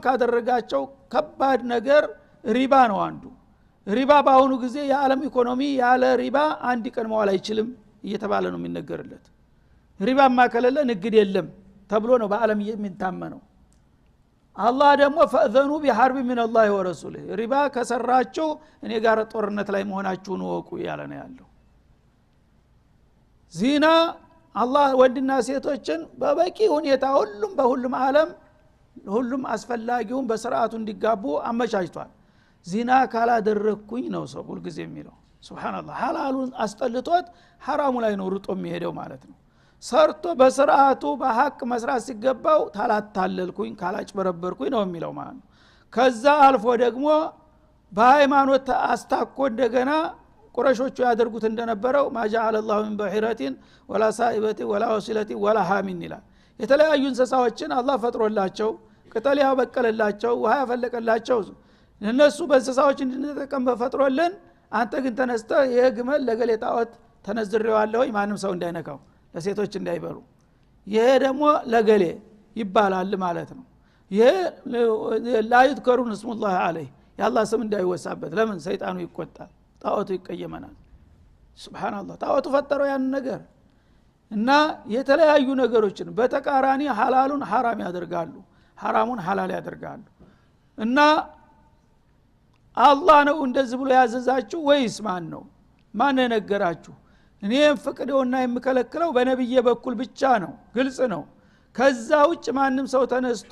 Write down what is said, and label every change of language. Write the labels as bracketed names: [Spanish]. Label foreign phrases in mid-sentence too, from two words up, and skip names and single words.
[Amharic] ካደረጋቸው ከባድ ነገር ሪባ ነው አንዱ ሪባ በአሁኑ ጊዜ የዓለም ኢኮኖሚ ያለ ሪባ አንድ ቀን መዋል አይችልም እየተባለ ነው የሚነገርለት ሪባ ማከለለ ንግድ የለም ተብሎ ነው በዓለም የሚታመነው አላህ ደግሞ [Arabic] فأذنوا بحرب من الله ورسوله [Amharic] ሪባ ከሰራችሁ እኔ ጋር ጦርነት ላይ መሆናችሁን ወቁ ያለ ነው ያለው ዚና አላህ ወንድና ሴቶችን በበቂ ሁኔታ በሁሉም ዓለም ሁሉም አስፈላጊውን በስርዓቱ እንዲጋቡ አመቻችቷል ዚና ካላደረኩኝ ነው ሰው ሁሉ ጊዜ የሚለው ሱብሃንአላህ ሐላሉን አስጠልቶት ሐራሙ ላይ ነው ሩጦ የሚሄደው ማለት ነው ሰርቶ በስርዓቱ በሐቅ መስራት ሲገባው ታላታለልኩኝ ካላጭበረበርኩኝ ነው የሚለው ማለት ነው ከዛ አልፎ ደግሞ በሃይማኖት አስታኮ እንደገና ቁረሾቹ ያደርጉት እንደነበረው [Arabic] ما جعل الله من بحيرة ولا سائبة ولا وصلة ولا حامٍ [Amharic] ይላል የተለያዩ እንስሳዎችን አላህ ፈጥሮላቸው ቅጠል ያበቀለላቸው ውሃ ያፈለቀላቸው እነሱ በእንስሳዎች እንድንጠቀም ፈጥሮልን አንተ ግን ተነስተህ ይሄ ግመል ለገሌ ጣዖት ተነዝሬዋለሁ ማንም ሰው እንዳይነካው ለሴቶች እንዳይበሉ ይሄ ደግሞ ለገሌ ይባላል ማለት ነው ይሄ [Arabic] لا يذكرون اسم الله عليه [Amharic] ያላህ ስም እንዳይወሳበት ለምን ሰይጣኑ ይቆጣል ጣዖቱ ይቀየመናል ሱብሃንአላህ ጣዖቱ ፈጠረው ያን ነገር እና የተለያዩ ነገሮችን በተቃራኒ ሐላሉን ሐራም ያደርጋሉ ሐራሙን ሐላል ያደርጋሉ እና አላህ ነው እንደዚህ ብሎ ያዘዛችሁ ወይስ ማን ነው ማን ነገራችሁ እኔ ፍቅደውና የምከለክለው በነብዬ በኩል ብቻ ነው ግልጽ ነው ከዛ ውጭ ማንም ሰው ተነስቶ